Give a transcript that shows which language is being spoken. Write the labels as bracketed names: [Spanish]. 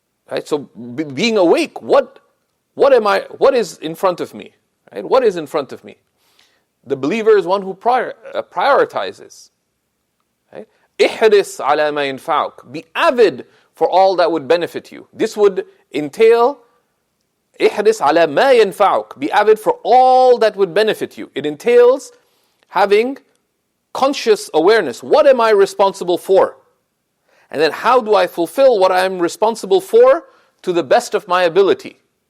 [English] Right? So being awake, what is in front of me? Right? What is in front of me? The believer is one who prioritizes. Right? [Arabic] احرص على ما ينفعك. [English] Be avid for all that would benefit you. This would entail [Arabic] احرص على ما ينفعك. [English] Be avid for all that would benefit you. It entails having conscious awareness. What am I responsible for? And then how do I fulfill what I am responsible for to the best of my ability?